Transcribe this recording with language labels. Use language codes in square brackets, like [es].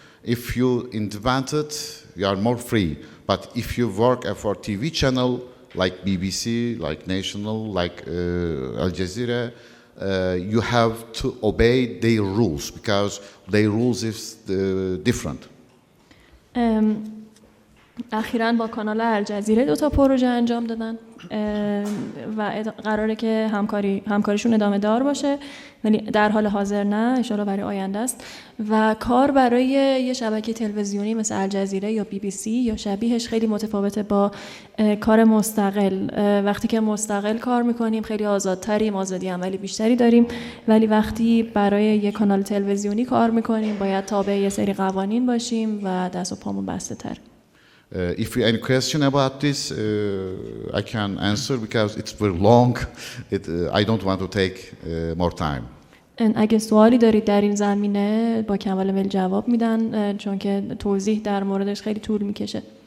[en] If you independent, you are more free. But if you work for TV channel like BBC, like National, like Al Jazeera, you have to obey their rules, because their rules is different. [fa] اخیراً با کانال الجزیره 2 پروژه انجام دادن و قراره که همکاریشون ادامه دار باشه، ولی در حال حاضر نه، ان شاءالله برای آینده است. و کار برای یه شبکه تلویزیونی مثل الجزیره یا BBC یا شبیهش خیلی متفاوته با کار مستقل. وقتی که مستقل کار میکنیم خیلی آزادتریم، آزادی عملی بیشتری داریم، ولی وقتی برای یه کانال تلویزیونی کار میکنیم باید تابع یه سری قوانین باشیم و دست و پامون بسته تر. [en] If you have any question about this, I can answer because it's very long. I don't want to take more time. [fa] اگه سوالی دارید در این زمینه با کمال میل جواب میدن، چون که توضیح در موردش خیلی طول میکشه.